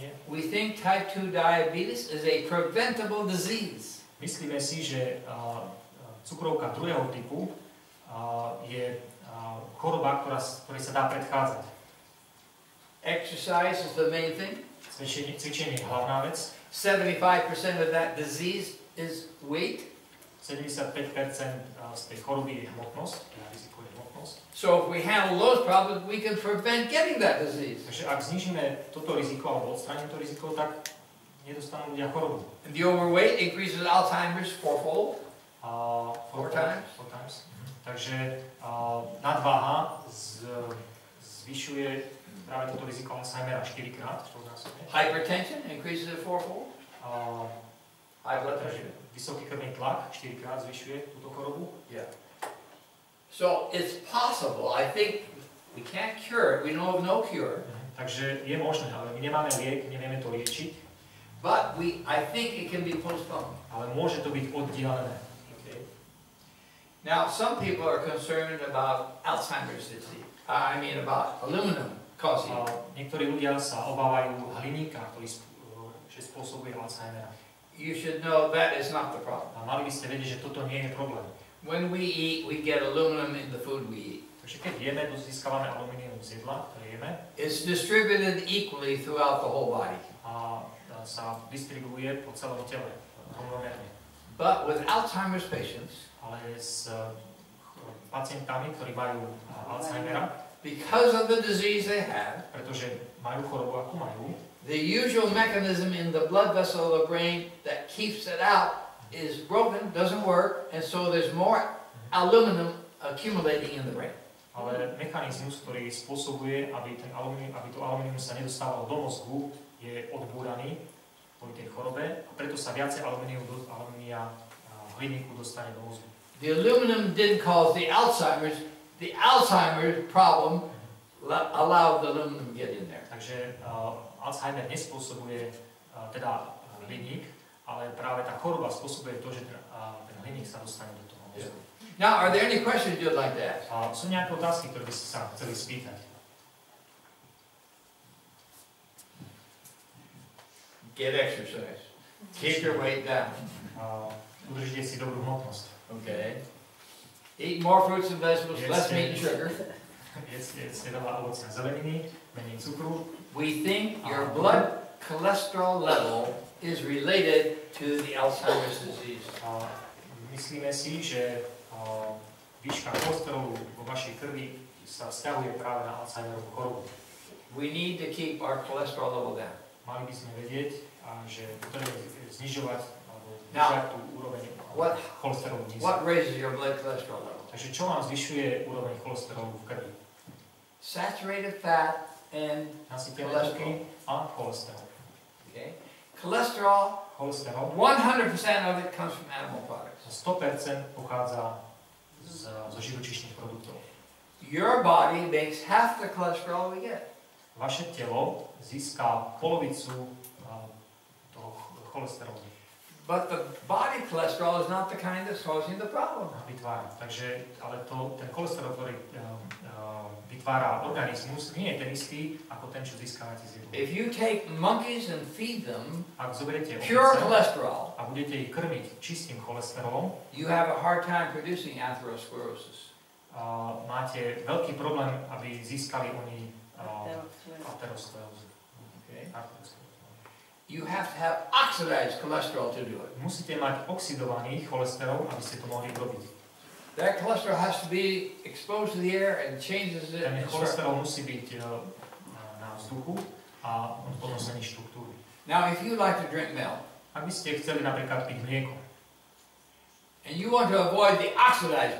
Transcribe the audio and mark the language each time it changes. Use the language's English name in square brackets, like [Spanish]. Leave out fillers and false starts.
[English] We think type 2 diabetes is a preventable disease. [Slovak] Myslíme si, že cukrovka druhého typu je choroba, ktorej sa dá predchádzať. [English] Exercise is the main thing. [Slovak] Cvičenie je hlavná vec. [English] 75% of that disease is weight. [Slovak] 75% z tej choroby je hmotnosť, riziko je hmotnosť. [English] So if we handle those problems, we can prevent getting that disease. [Slovak] Takže ak znižíme toto riziko alebo odstránime to riziko, tak nedostanú ľudia chorobu. [English] And the overweight increases Alzheimer's fourfold. Four times. [Slovak] Takže nadváha zvyšuje práve toto riziko Alzheimera 4-krát, štvornásobne. [English] Hypertension increases it fourfold. High blood pressure. [Slovak] Vysoký krvný tlak 4-krát zvyšuje túto chorobu. [English] Yeah. So it's possible. I think we can't cure it. We know of no cure. [Slovak] Takže je možné, ale my nemáme liek, nevieme to liečiť. [English] But I think it can be postponed. [Slovak] Ale môže to byť oddialené. [English] Okay. Now, some people are concerned about Alzheimer's disease. I mean about aluminum causing. [Slovak] Niektorí ľudia sa obávajú hliníka, ktorý spôsobuje Alzheimera. [English] You should know that is not the problem. [Slovak] A mali by ste vedieť, že toto nie je problém. [English] When we eat, we get aluminum in the food we eat. [Slovak] Takže keď jeme, to získavame alumínium z jedla, ktoré jeme. [English] It's distributed equally throughout the whole body. [Slovak] A sa distribuuje po celom tele rovnomerne. [English] But with Alzheimer's patients, [Slovak] ale s pacientami, ktorí majú Alzheimera, [English] because of the disease they have, [Slovak] pretože majú chorobu, akú majú, [English] the usual mechanism in the blood vessel of the brain that keeps it out is broken, doesn't work, and so there's more aluminum accumulating in the brain. [Slovak] Ale mechanizmus, ktorý spôsobuje, aby to alumínium sa nedostávalo do mozgu, je odbúraný po tej chorobe a preto sa viacej alumínia hliníku dostane do mozgu. [English] The aluminum didn't cause the Alzheimer's problem allowed the aluminum to get in there. [Slovak] Takže Alzheimer nespôsobuje teda hliník, ale práve tá choroba spôsobuje to, že ten hliník sa dostane do toho mozgu. [English] Now, are there any questions you'd like to ask? [Slovak] Sú nejaké otázky, ktoré by ste sa chceli spýtať? [English] Get exercise. Keep your weight down. [Slovak] Udržite si dobrú hmotnosť. [English] Okay. Eat more fruits and vegetables, less meat and sugar. [Slovak] Jedzte veľa ovocia a zeleniny, menej cukru. [English] We think your blood cholesterol level is related to the Alzheimer's disease. [Slovak] Myslíme si, že výška cholesterolu vo vašej krvi sa vzťahuje práve na Alzheimerovú chorobu. [English] We need to keep our cholesterol level down. [Slovak] Mali by sme vedieť, že potrebujeme znižovať alebo držať tú úroveň cholesterolu nízku. [English] What raises your blood cholesterol level? [Slovak] Takže čo vám zvyšuje úroveň cholesterolu v krvi? [English] Saturated fat and [Slovak] Nasýtené tuky a cholesterol. [English] Okay. Cholesterol, 100% of it comes from animal products. [Slovak] 100% pochádza zo živočíšnych produktov. [English] Your body makes half the cholesterol we get. [Slovak] Vaše telo získa polovicu toho cholesterolu. [English] But the body cholesterol is not the kind that's causing the problem. [Slovak] Vytvára. Takže, ale ten cholesterol, ktorý vytvára organizmus, nie je ten istý, ako ten, čo získavate z jedla. [English] If you take monkeys and feed them [Slovak] Ak zoberiete [English] pure [Slovak] opice [English] cholesterol, [Slovak] a budete ich krmiť čistým cholesterolom, [English] you have a hard time producing atherosclerosis. [Slovak] máte veľký problém, aby získali oni aterosklerózu. [English] Okay. You have to have oxidized cholesterol to do it. [Slovak] Musíte mať oxidovaný cholesterol, aby ste to mohli robiť. [English] That cholesterol has to be exposed to the air and changes it. [Slovak] Ten cholesterol musí byť na vzduchu a on potom zmení štruktúru. [English] Now, if you like to drink milk, [Slovak] Ak by ste chceli napríklad piť mlieko [English] and you want to avoid the oxidized